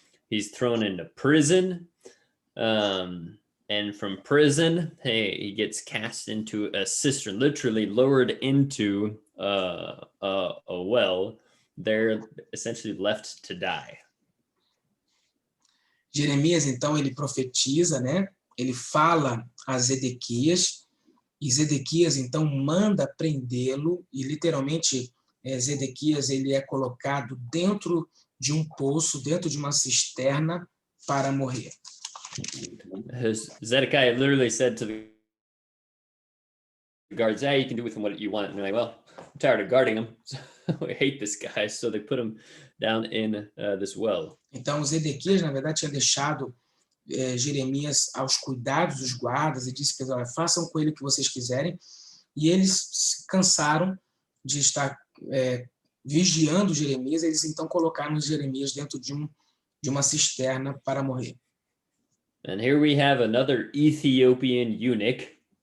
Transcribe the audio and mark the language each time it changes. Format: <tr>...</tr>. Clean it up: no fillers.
<en>He's thrown into prison, and from prison, he gets cast into a cistern, literally lowered into a well. They're essentially left to die.</en> <pt>Jeremias, então, ele profetiza, né? Ele fala a Zedequias, e Zedequias, então, manda prendê-lo, e literalmente, Zedequias, ele é colocado dentro de um poço, dentro de uma cisterna, para morrer.</pt> <en>Zedekiah literally said to the guards, you can do with him what you want. And they're like, well, I'm tired of guarding him. So I hate this guy. So they put him down in this well.</en> <pt>Então, Zedequias, na verdade, tinha deixado Jeremias aos cuidados dos guardas e disse que façam com ele o que vocês quiserem. E eles se cansaram de estar vigiando Jeremias. Eles então colocaram Jeremias dentro de uma cisterna para morrer.</pt> <en>And here we have another Ethiopian eunuch.</en>